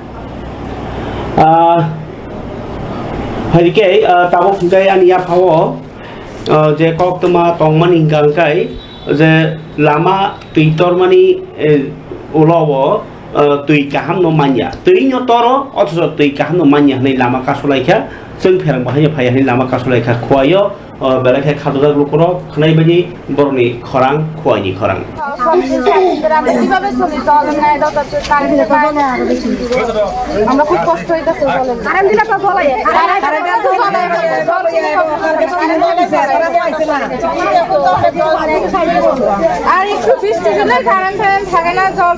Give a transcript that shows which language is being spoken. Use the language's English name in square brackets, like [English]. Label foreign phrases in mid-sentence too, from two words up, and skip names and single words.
[Kok Borok] हरिके ताबो फुंगाय आनिया फावो जे कक तमा तंमानि गांकाय जे लामा तैतरमानि उलावो तै काहाम न मान्या तैनो तरो अथस तै काहाम न मान्या नै लामा कासलायखा जों फेरं बाहाय फायानि लामा कासलायखा खुवायो बेलायखे खादुदा ग्रुपरो खनाय बायदि बरनि खरां खुवायनि खरां [Bangla] আমরা খুব কষ্ট হইতাছে বলেন কারেন্ট দিলে তো বলাই আর একটু বৃষ্টি হলে কারেন্ট থাকে না জল